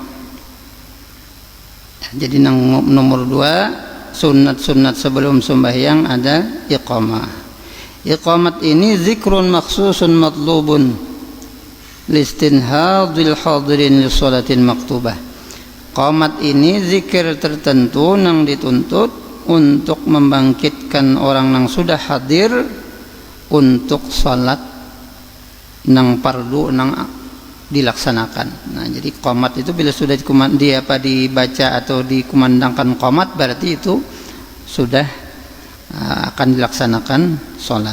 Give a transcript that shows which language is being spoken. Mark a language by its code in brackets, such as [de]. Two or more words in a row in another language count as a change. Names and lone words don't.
[id] Jadi nomor 2 sunat-sunat sebelum sembahyang ada iqamah. Iqamat ini [ar] ذكر مخصوص مطلوب لاستنهاض الحاضرين لصلاة المكتوبة. [id] Qamat ini zikir tertentu yang dituntut untuk membangkitkan orang yang sudah hadir untuk salat nang fardu nang dilaksanakan. Nah, jadi qomat itu bila sudah dibaca atau dikumandangkan qomat, berarti itu sudah akan dilaksanakan sholat.